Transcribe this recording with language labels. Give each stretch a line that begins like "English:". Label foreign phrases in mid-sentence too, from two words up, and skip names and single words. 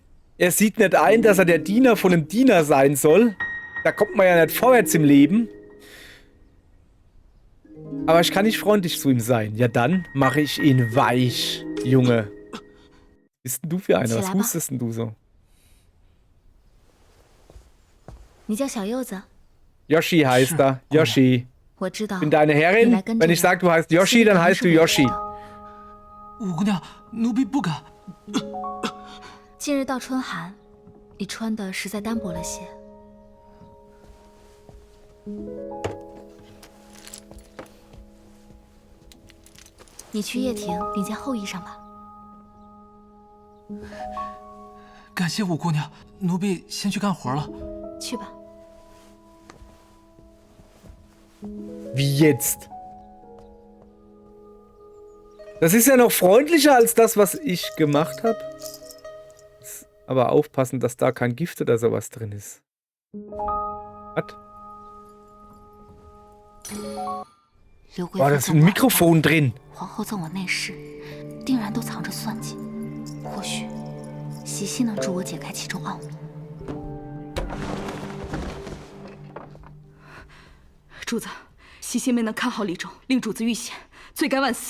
German: Er sieht nicht ein, dass er der Diener von einem Diener sein soll. Da kommt man ja nicht vorwärts im Leben. Aber ich kann nicht freundlich zu ihm sein. Ja, dann mache ich ihn weich, Junge. Was bist denn du für einer? Was hustest denn du so?
Chinese: 你叫小柚子？
German: Yoshi heißt er. Yoshi.
Chinese: 我知道。
German: Bin deine Herrin. Wenn ich sage, du heißt Yoshi, dann heißt du Yoshi.
Chinese: 五姑娘，奴婢不敢。近日到春寒，你穿的实在单薄了些。你去掖庭领件厚衣裳吧。感谢五姑娘，奴婢先去干活了。去吧。
German: Wie jetzt? Das ist ja noch freundlicher als das, was ich gemacht habe. Aber aufpassen, dass da kein Gift oder sowas drin ist. Was? Boah, da ist ein Mikrofon drin.
Chinese: 皇后赠我内侍，定然都藏着算计。或许喜喜能助我解开其中奥秘。主子，喜喜没能看好李忠，令主子遇险，罪该万死。